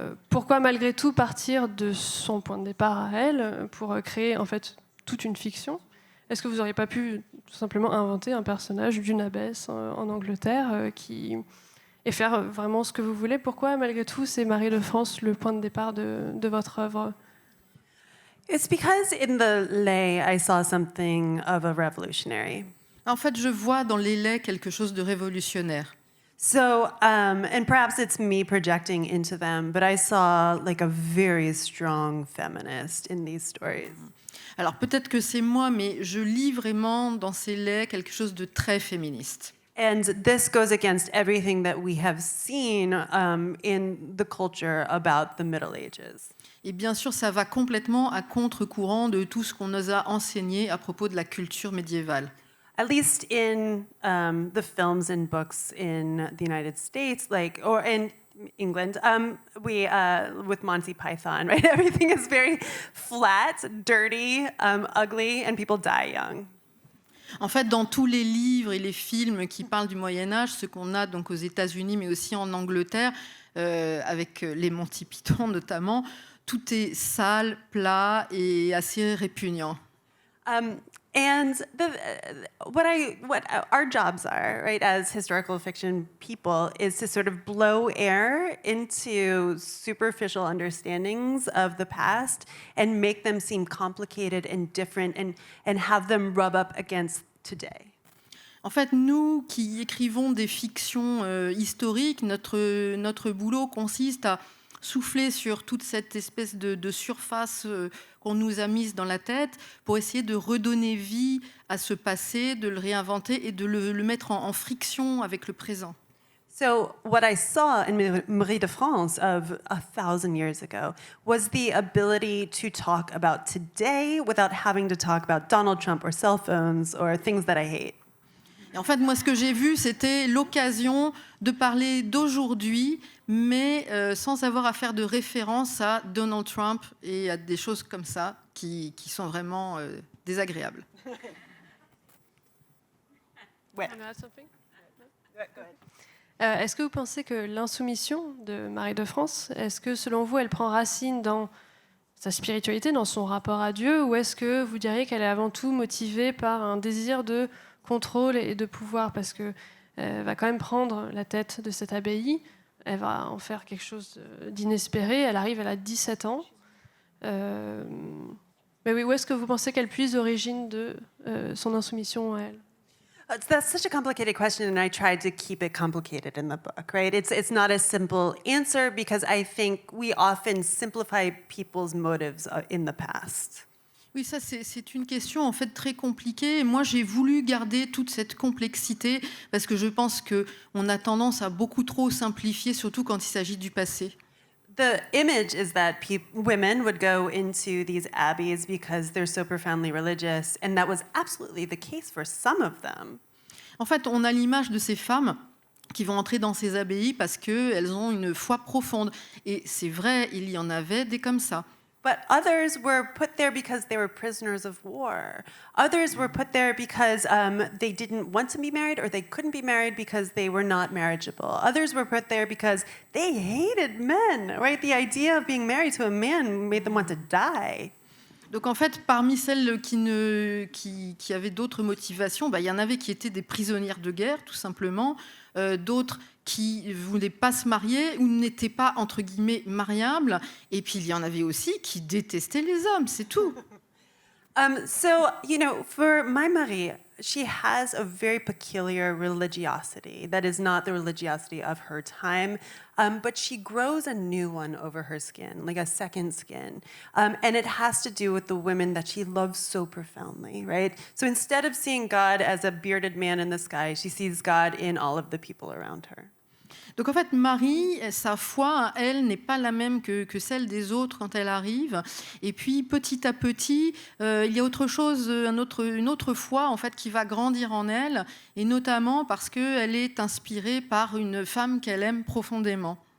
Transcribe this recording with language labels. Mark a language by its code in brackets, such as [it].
[fr] Pourquoi malgré tout partir de son point de départ à elle pour créer en fait toute une fiction? Est-ce que vous n'auriez pas pu tout simplement inventer un personnage d'une abbesse en Angleterre et faire vraiment ce que vous voulez? Pourquoi malgré tout c'est Marie de France le point de départ de votre œuvre? [en] It's because in the lay I saw something of a revolutionary. [fr] En fait, je vois dans les laits quelque chose de révolutionnaire. [en] So, and perhaps it's me projecting into them, but I saw like a very strong feminist in these stories. [fr] Alors peut-être que c'est moi, mais je lis vraiment dans ces laits quelque chose de très féministe. [en] And this goes against everything that we have seen in the culture about the Middle Ages. [fr] Et bien sûr, ça va complètement à contre-courant de tout ce qu'on nous a enseigné à propos de la culture médiévale. [en] At least in the films and books in the United States, or in England, with Monty Python, right? Everything is very flat, dirty, ugly, and people die young. [fr] En fait, dans tous les livres et les films qui parlent du Moyen-Âge, ce qu'on a donc aux États-Unis, mais aussi en Angleterre, avec les Monty Python notamment, tout est sale, plat et assez répugnant. [en] And what our jobs are, right, as historical fiction people, is to sort of blow air into superficial understandings of the past and make them seem complicated and different and have them rub up against today. [fr] En fait, nous qui écrivons des fictions historiques, notre boulot consiste à souffler sur toute cette espèce de surface qu'on nous a mise dans la tête pour essayer de redonner vie à ce passé, de le réinventer et de le mettre en friction avec le présent. [en] So what I saw in Marie de France of 1,000 years ago was the ability to talk about today without having to talk about Donald Trump or cell phones or things that I hate. [fr] Et en fait, moi, ce que j'ai vu, c'était l'occasion de parler d'aujourd'hui, mais sans avoir à faire de référence à Donald Trump et à des choses comme ça qui sont vraiment désagréables. Ouais. Est-ce que vous pensez que l'insoumission de Marie de France, est-ce que selon vous, elle prend racine dans sa spiritualité, dans son rapport à Dieu, ou est-ce que vous diriez qu'elle est avant tout motivée par un désir de contrôle et de pouvoir, parce qu'elle va quand même prendre la tête de cette abbaye, elle va en faire quelque chose d'inespéré, elle arrive, elle a 17 ans. Mais oui, où est-ce que vous pensez qu'elle puise l'origine de son insoumission à elle? [en] That's such a complicated question, and I tried to keep it complicated in the book, right? It's not a simple answer because I think we often simplify people's motives in the past. [fr] Oui, ça c'est une question en fait très compliquée. Moi, j'ai voulu garder toute cette complexité parce que je pense qu'on a tendance à beaucoup trop simplifier, surtout quand il s'agit du passé. [en] The image is that women would go into these abbeys because they're so profoundly religious, and that was absolutely the case for some of them. [fr] En fait, on a l'image de ces femmes qui vont entrer dans ces abbayes parce qu'elles ont une foi profonde. Et c'est vrai, il y en avait des comme ça. [en] But others were put there because they were prisoners of war. Others were put there because they didn't want to be married or they couldn't be married because they were not marriageable. Others were put there because they hated men, right? The idea of being married to a man made them want to die. [fr] Donc en fait, parmi celles qui avaient d'autres motivations, il y en avait qui étaient des prisonnières de guerre, tout simplement, d'autres qui ne voulaient pas se marier ou n'étaient pas, entre guillemets, mariables, et puis il y en avait aussi qui détestaient les hommes, c'est tout. [en] So, for my Marie, she has a very peculiar religiosity that is not the religiosity of her time, but she grows a new one over her skin, like a second skin. And it has to do with the women that she loves so profoundly, right? So instead of seeing God as a bearded man in the sky, she sees God in all of the people around her. [fr] Donc en fait, Marie, sa foi, elle, n'est pas la même que celle des autres quand elle arrive. Et puis, petit à petit, il y a autre chose, une autre foi en fait, qui va grandir en elle, et notamment parce qu'elle est inspirée par une femme qu'elle aime profondément.